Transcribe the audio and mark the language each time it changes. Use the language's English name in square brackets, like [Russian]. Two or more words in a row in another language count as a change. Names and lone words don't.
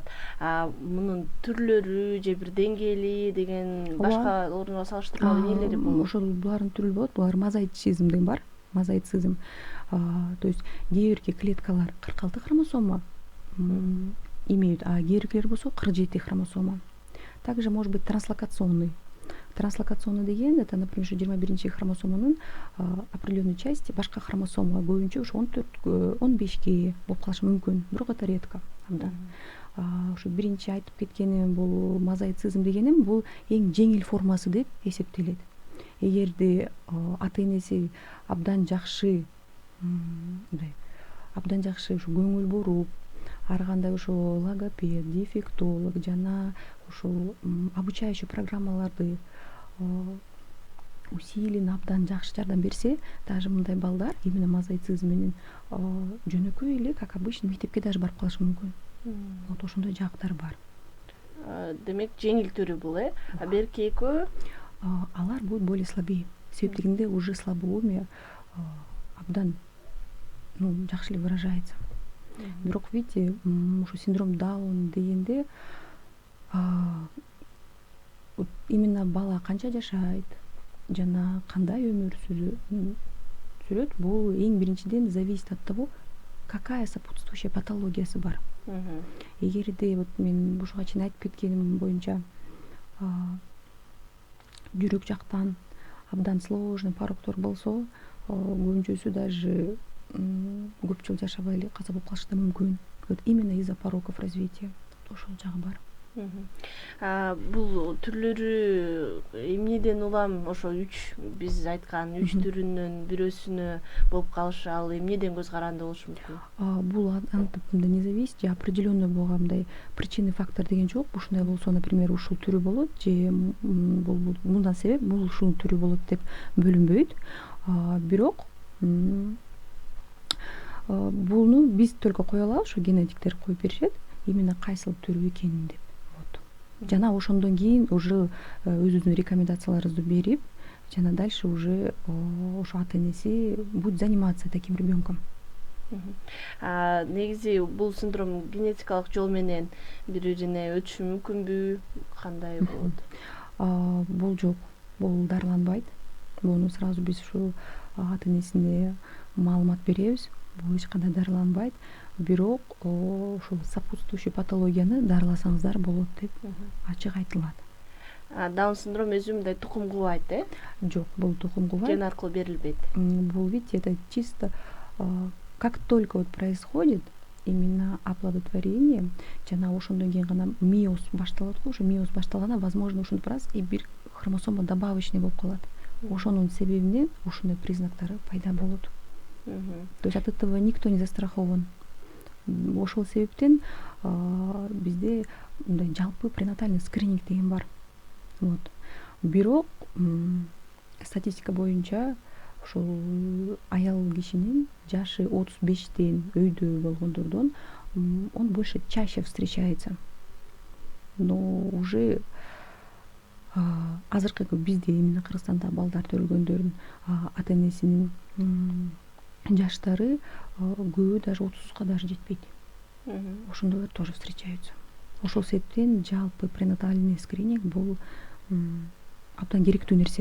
[Kyrgyz] Мунун түрлөрү же бир деңгээли деген башка орунга салыштырмалуу эмнелери болот? Ошол булардын түрү болот. Булар мозаицизм деген бар. Мозаицизм. [Russian] То есть [Kyrgyz] кээ бирки клеткалар 46 хромосома [Russian] имеют, а [Kyrgyz] кээ биркилер болсо 47 хромосома. [Russian] Также может быть транслокационный. [Kyrgyz] Транслокационный деген [Russian] это, например, [Kyrgyz] 21 хромосоманын [Russian] определенной части [Kyrgyz] башка хромосома көбүнчө ушу 14-15ге болуп калышы мүмкүн, бирок [Russian] это редко. [Kyrgyz] Ушу биринчи айтып кеткеним бул мозаицизм дегеним бул эң жеңил формасы деп эсептелет. Эгерде ата-энеси абдан жакшы ушу көңүл буруп, ар кандай ошо логопед, дефектолог жана ушул обучающий программаларды усиленно абдан жакшы жардам берсе, даже мындай балдар именно мозаицизм менен жөнөкөй эле, [Russian] как обычно, [Kyrgyz] мектепке даже барып калышы мүмкүн. Вот ошондой жактар бар. Демек жеңил түрү бул, а берки экөө [Russian] алар будут более слабее. [Kyrgyz] Себеп дегенде [Russian] уже слабоумие [Kyrgyz] абдан жакшы эле выражается. Бирок видите, ушу синдром Даун дегенде именно бала канча жашайт жана кандай өмүр сүрөт, бул эң биринчиден [Russian] зависит от того, какая сопутствующая [Kyrgyz] патологиясы бар. Эгерде вот мен ушуга чейин айтып кеткеним боюнча жүрөк жактан абдан сложный пороктор болсо, көбүнчөсү даже көп жыл жашабай эле каза болуп калышы да мүмкүн. [Russian] Вот именно из-за пороков развития. [Kyrgyz] Ошол жагы бар. Бул түрлөрү эмнеден улам ошо 3 биз айткан 3 түрүнүн бирөөсүнө болуп калышы ал эмнеден көз каранды болушу мүмкүн? Бул антип [Russian] не зависит, [Kyrgyz] же определенный болгандай причины фактор деген жок. Ушундай болсо, например, ушул түрү болот, же бул мындан себеп бул ушул түрү болот деп бөлүнбөйт. Бирок буну биз только кое алабыз, ушу генетиктер коюп беришет, именно кайсыл түрү экенин деп. Жана ошондон кийин уже өзүнүн рекомендацияларыбызды берип, жана [Russian] дальше уже [Kyrgyz] ошо ата-энеси [Russian] будет заниматься таким ребенком. [Kyrgyz] Негизи бул синдром генетикалык жол менен бири-бирине өтүшү мүмкүнбү? Кандай болот? Бул жок, бул дарыланбайт. Буну сразу биз ушу ата-энесине маалымат беребиз. Бул эч кандай дарыланбайт. Бирок ушул сопутствующий патологияны дарыласаңыздар болот деп ачык айтылат. Даун синдром өзү мындай тукум кубайт, Жок, бул тукум кубайт. Ген аркылуу берилбейт. Бул, [Russian] видите, это чисто как только вот происходит именно оплодотворение, [Kyrgyz] жана ошондон кийин гана миоз башталат го, ошо миоз башталганда, возможно, ушинтип [Russian] раз и [Kyrgyz] бир хромосома добавочный болуп калат. Ошонун себебинен ушундай признактары пайда болот. [Russian] То есть от этого никто не застрахован. [Kyrgyz] Ошол себептен бизде мындай жалпы пренатальный скрининг деген бар. Вот. Бирок статистика боюнча ошол аял кишинин жашы 35тен өйдө болгондордон [Russian] он больше чаще встречается. Но уже [Kyrgyz] азыркы бизде именно Кыргызстанда балдар төрөлгөндөрдүн ата-энесинин жаштары көбү даже 30га даже жетпейт. Ошондойлор [Russian] тоже встречаются. [Kyrgyz] Ошол себептен жалпы пренатальный скрининг бул абдан керектүү нерсе.